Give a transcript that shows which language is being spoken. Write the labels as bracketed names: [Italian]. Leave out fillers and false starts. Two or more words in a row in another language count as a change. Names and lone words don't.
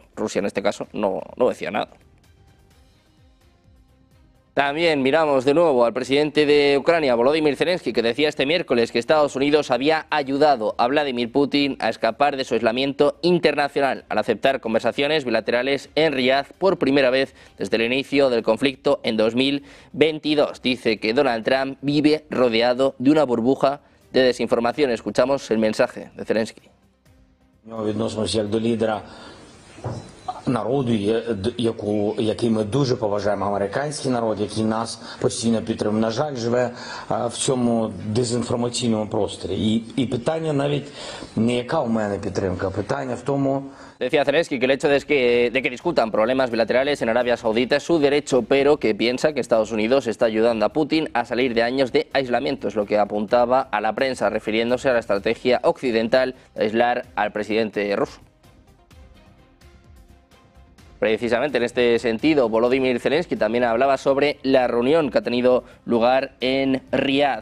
[Spanish] Rusia en este caso no decía nada. También miramos de nuevo al presidente de Ucrania, Volodymyr Zelensky, que decía este miércoles que Estados Unidos había ayudado a Vladimir Putin a escapar de su aislamiento internacional al aceptar conversaciones bilaterales en Riad por primera vez desde el inicio del conflicto en 2022. Dice que Donald Trump vive rodeado de una burbuja de desinformación. Escuchamos el mensaje de Zelensky. [Ukrainian] Народу, який ми дуже поважаємо, американський народ, який нас постійно підтримує, на жаль, живе в цьому дезінформаційному просторі. І питання навіть не яка у мене підтримка, питання в тому... [Spanish] Decía Zelensky que el hecho de que discutan problemas bilaterales en Arabia Saudita es su derecho, pero que piensa que Estados Unidos está ayudando a Putin a salir de años de aislamiento. Es lo que apuntaba a la prensa, refiriéndose a la estrategia occidental de aislar al presidente ruso. Precisamente en este sentido, Volodymyr Zelensky también hablaba sobre la reunión que ha tenido lugar en Riad.